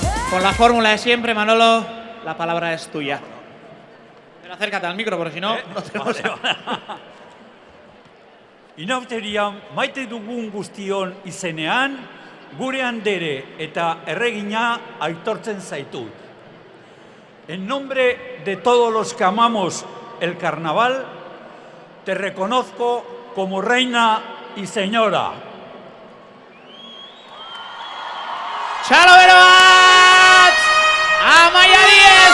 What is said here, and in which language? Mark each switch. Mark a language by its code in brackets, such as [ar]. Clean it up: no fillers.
[es] Con la fórmula de siempre, Manolo, la palabra es tuya. Pero acércate al micro, porque si no, no tenemos... [eu] Inauteria maite dugun guztion izenean, gure handere eta erregina aitortzen zaitut. [es] En nombre de todos los que amamos el carnaval, te reconozco como reina y señora. [eu] Txalo bero bat! Amaia Diez!